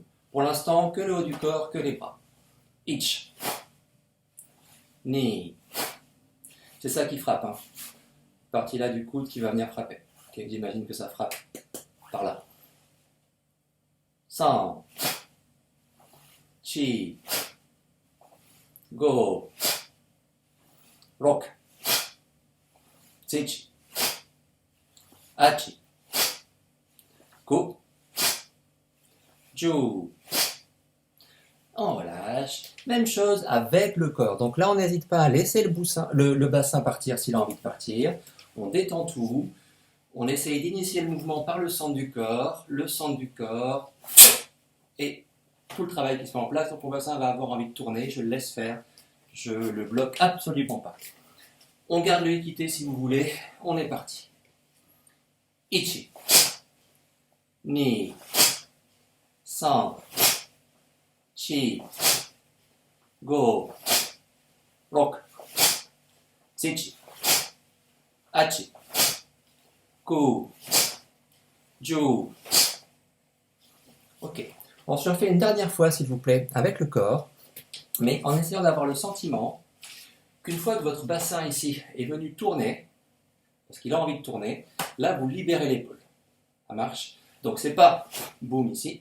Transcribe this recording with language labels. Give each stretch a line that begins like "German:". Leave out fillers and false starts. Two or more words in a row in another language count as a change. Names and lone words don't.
French: Pour l'instant, que le haut du corps, que les bras.
Japanese: Ich, ni.
French: C'est ça qui frappe, hein. Partie là du coude qui va venir frapper. Okay, j'imagine que ça frappe par là.
Japanese: San, chi, go, rok, zichi, achi, ku, ju.
French: On relâche. Même chose avec le corps. Donc là, on n'hésite pas à laisser le bassin partir s'il a envie de partir. On détend tout. On essaye d'initier le mouvement par le centre du corps, et tout le travail qui se met en place. Donc mon bassin va avoir envie de tourner, je le laisse faire, je le bloque absolument pas. On garde le équité si vous voulez, on est parti.
Japanese: Ichi, ni, san, chi, go, rok, Zichi. Hachi. Ku. Ju.
French: Ok. On se refait une dernière fois, s'il vous plaît, avec le corps, mais en essayant d'avoir le sentiment qu'une fois que votre bassin ici est venu tourner, parce qu'il a envie de tourner, là vous libérez l'épaule. Ça marche. Donc c'est pas boum ici.